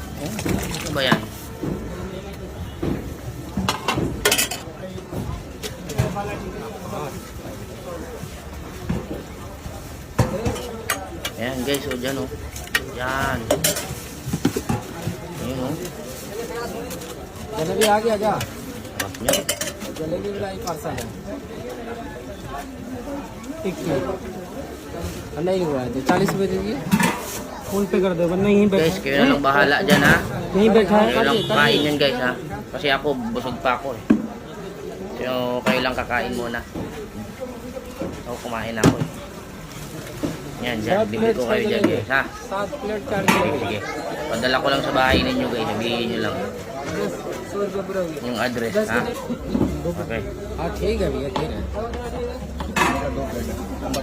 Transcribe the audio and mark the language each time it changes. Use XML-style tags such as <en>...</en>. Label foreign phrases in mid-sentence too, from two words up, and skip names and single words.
<tl>Ano ba yan? Ayan guys, o dyan o. Yan. Ayan o.</tl> <hi>जलेबी आ गया क्या</hi> <tl>Sarap niya.</tl> <hi>जलेबी वाला ही पार्सल है एक प्लेट नहीं हुआ है तो 40 रुपए दीजिए फोन पे कर दो वरना यहीं बैठा</hi> <tl>Guys, kayo na lang bahala dyan ha.</tl> <hi>यहीं बैठा है</hi> <tl>Kayo lang kakain yan guys ha. Kasi ako, busog pa ako eh. So, kayo lang kakain muna. Ako kumain ako eh. Yan, dyan. Libre ko kayo dyan guys ha.</tl> <hi>7 प्लेट 4</hi> <tl>Sige. Padala ko lang sa bahay ninyo guys. Sabihin nyo lang</tl> <hi>100 रुपए पूरा हो गया</hi> <tl>yung address ha. Okay.</tl> <hi>हाँ ठीक है भैया ठीक है</hi>